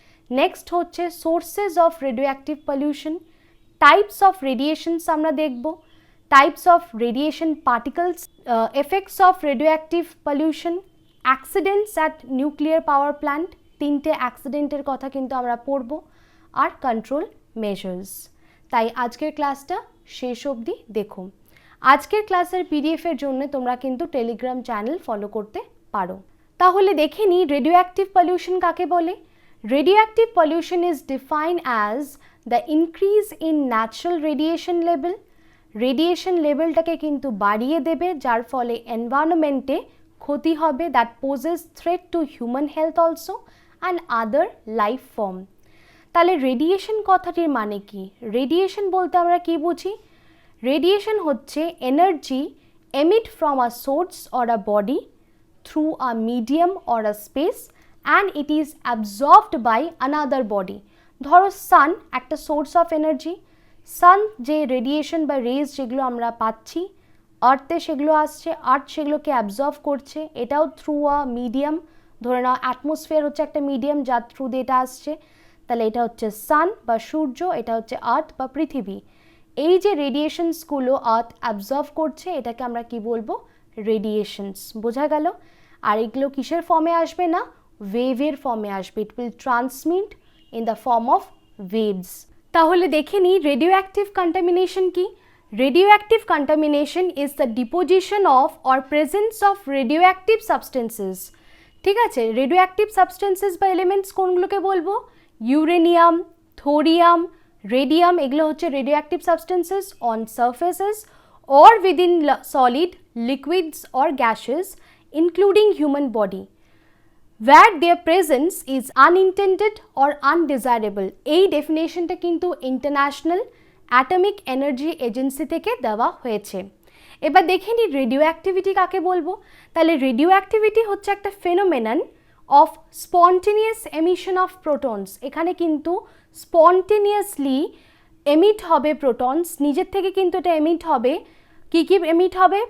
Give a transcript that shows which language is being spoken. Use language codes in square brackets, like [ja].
[bn] Next হচ্ছে sources of radio active pollution, types of রেডিয়েশনস আমরা দেখব, types of radiation particles, effects of radio active pollution, accidents at nuclear power plant, তিনটে অ্যাক্সিডেন্টের কথা কিন্তু আমরা পড়ব, আর কন্ট্রোল মেজার্স। তাই আজকের ক্লাসটা শেষ অবধি দেখো। আজকের ক্লাসের পিডিএফের জন্য তোমরা কিন্তু টেলিগ্রাম চ্যানেল ফলো করতে পারো। তাহলে দেখে নিই রেডিও অ্যাক্টিভ পলিউশন কাকে বলে। [en] Radioactive pollution is defined as the increase in natural radiation level. Radiation levelটাকে [bn] কিন্তু বাড়িয়ে দেবে, যার ফলে এনভায়রনমেন্টে ক্ষতি হবে, [en] that poses threat to human health also and other life form. [bn] তাহলে রেডিয়েশন কথাটির মানে কি? রেডিয়েশন বলতে আমরা কি বুঝি? রেডিয়েশন হচ্ছে [en] Energy emit from a source or a body through a medium or a space and it is absorbed by another body. [bn] ধরো সান একটা সোর্স অফ এনার্জি, সান যে রেডিয়েশন বা রেজ যেগুলো আমরা পাচ্ছি আর্থে সেগুলো আসছে, আর্থ সেগুলোকে অ্যাবজর্ব করছে, এটাও [en] Through a medium. [bn] ধরে নাও অ্যাটমসফিয়ার হচ্ছে একটা মিডিয়াম যার থ্রু দিয়ে এটা আসছে, তাহলে এটা হচ্ছে সান বা সূর্য, এটা হচ্ছে আর্থ বা পৃথিবী। এই যে রেডিয়েশনসগুলো আর্থ অ্যাবজর্ব করছে এটাকে আমরা কি বলবো? রেডিয়েশনস। বোঝা গেল? আর এগুলো কিসের ফর্মে আসবে না? ওয়েভের ফর্মে আসবে। [en] It will transmit in the form of waves. [bn] তাহলে দেখে নিই রেডিও অ্যাক্টিভ কন্টামিনেশন কি। [en] Radioactive contamination is the deposition of or presence of radioactive substances. [bn] ঠিক আছে, রেডিও অ্যাক্টিভ সাবস্টেন্সেস বা এলিমেন্টস কোনগুলোকে বলবো? [en] uranium, thorium, radium, [bn] এগুলো হচ্ছে [en] Radioactive substances on surfaces or within solid, liquids or gases including human body where their presence is unintended or undesirable. [bn] এই ডেফিনেশনটা কিন্তু international atomic energy agency থেকে দেওয়া হয়েছে। এবার দেখে নিই রেডিও অ্যাক্টিভিটি কাকে বলবো। তাহলে রেডিও অ্যাক্টিভিটি হচ্ছে একটা [en] phenomenon of spontaneous emission of [bn] protons. এখানে কিন্তু স্পন্টেনিয়াসলি এমিট হবে প্রোটনস, নিজের থেকে কিন্তু এটা এমিট হবে। কী কী এমিট হবে?